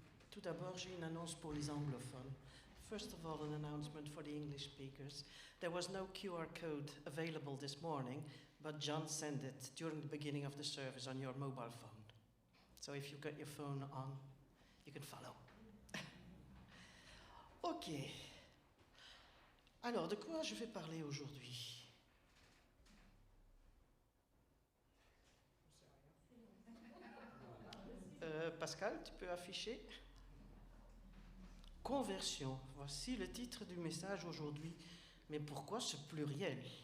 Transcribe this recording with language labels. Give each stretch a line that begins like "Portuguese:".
French: Tout d'abord, j'ai une annonce pour les anglophones.
English: First of all, an announcement for the English speakers. There was no QR code available this morning, but John sent it during the beginning of the service on your mobile phone. So if you've got your phone on, you can follow. Ok.
French: Alors, de quoi je vais parler aujourd'hui? Pascal, tu peux afficher? Conversion. Voici le titre du message aujourd'hui. Mais pourquoi ce pluriel?